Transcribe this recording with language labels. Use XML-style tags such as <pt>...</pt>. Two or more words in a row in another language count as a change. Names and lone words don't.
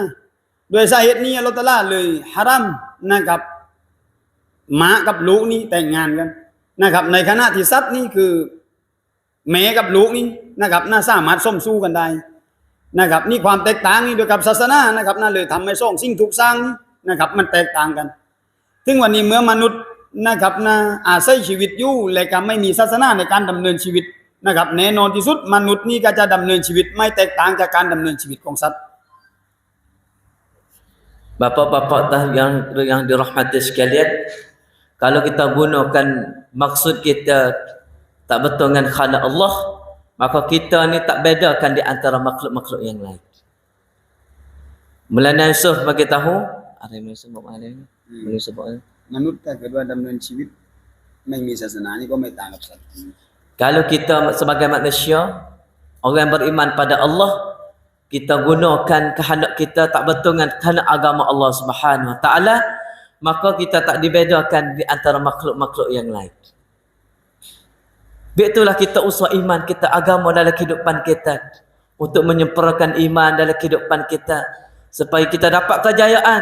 <th>โดยสาเหตุนี้อัลเลาะห์ตะอาลาเลยฮารามนะครับหมากับลูกนี่แต่งงานกันนะครับในขณะที่สัตว์นี่คือแม่กับลูกนี่นะครับสามารถสมสู้กันได้นะครับนี่ความแตกต่างนี่โดยกับศาสนานะครับเลยทำให้สองสิ่งถูกสร้างนี่นะครับมันแตกต่างกันถึงวันนี้เมื่อมนุษย์นะครับอาศัยชีวิตอยู่และก็ไม่มีศาสนาในการดำเนินชีวิตนะครับแน่นอนที่สุดมนุษย์นี่ก็จะดำเนินชีวิตไม่แตกต่างจากการดำเนินชีวิตของสัตว์</th> <ms>Bapak-bapak yang dirahmati sekalian, kalau kita gunakan maksud kita tak betul dengan khalaq Allah, maka kita ni tak bedakan di antara makhluk-makhluk yang lain. Maulana Yusuf bagi tahu, ada yang sebut mana ni? Boleh sebut.</ms> <th>มนุษย์ถ้าเกิดว่าดำเนินชีวิตไม่มีศาสนานี่ก็ไม่ต่างกับสัตว์</th> <ms>Kalau kita sebagai manusia, orang yang beriman pada Allah, kita gunakan kehendak kita tak betul dengan kehendak agama Allah</ms> <ar>سبحانه وتعالى,</ar> <ms>maka kita tak dibedakan di antara makhluk-makhluk yang lain. Itulah kita usaha iman kita, agama dalam kehidupan kita, untuk menyempurnakan iman dalam kehidupan kita supaya kita dapat kejayaan.</ms>